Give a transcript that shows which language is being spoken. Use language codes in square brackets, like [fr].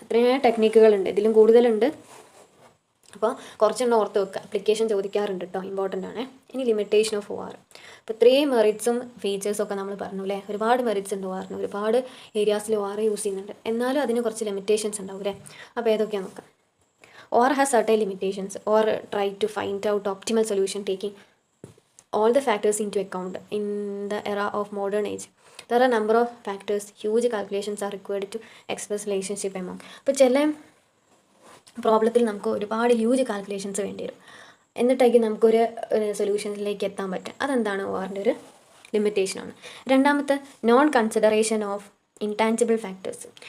[ml] ഇത്രയും ടെക്നിക്കുകളുണ്ട്, ഇതിലും കൂടുതലുണ്ട്. അപ്പോൾ കുറച്ചെണ്ണം ഓർത്ത് വെക്കുക, അപ്ലിക്കേഷൻ ചോദിക്കാറുണ്ട് കേട്ടോ, ഇമ്പോർട്ടൻ്റ് ആണ്. ഇനി ലിമിറ്റേഷൻ ഓഫ് OR. അപ്പോൾ ഇത്രയും മെറിറ്റ്സും ഫീച്ചേഴ്സൊക്കെ നമ്മൾ പറഞ്ഞു അല്ലേ, ഒരുപാട് മെറിറ്റ്സ് ഉണ്ട് ORന്, ഒരുപാട് ഏരിയാസിൽ OR യൂസ് ചെയ്യുന്നുണ്ട്. എന്നാലും അതിന് കുറച്ച് ലിമിറ്റേഷൻസ് ഉണ്ടാവും അല്ലേ. അപ്പോൾ ഏതൊക്കെയാണ് നോക്കാം. [en] OR has certain limitations or try to find out optimal solution taking all the factors into account in the era of modern age. There are number of factors, huge calculations are required to express relationship among. [ml] അപ്പോൾ ചില പ്രോബ്ലത്തിൽ നമുക്ക് ഒരുപാട് huge calculations വേണ്ടി വരും, എന്നിട്ടായിരിക്കും നമുക്കൊരു സൊല്യൂഷനിലേക്ക് എത്താൻ പറ്റും. അതെന്താണ് ഓറിൻ്റെ ഒരു ലിമിറ്റേഷനാണ്. രണ്ടാമത്തെ, [en] Non consideration of intangible factors.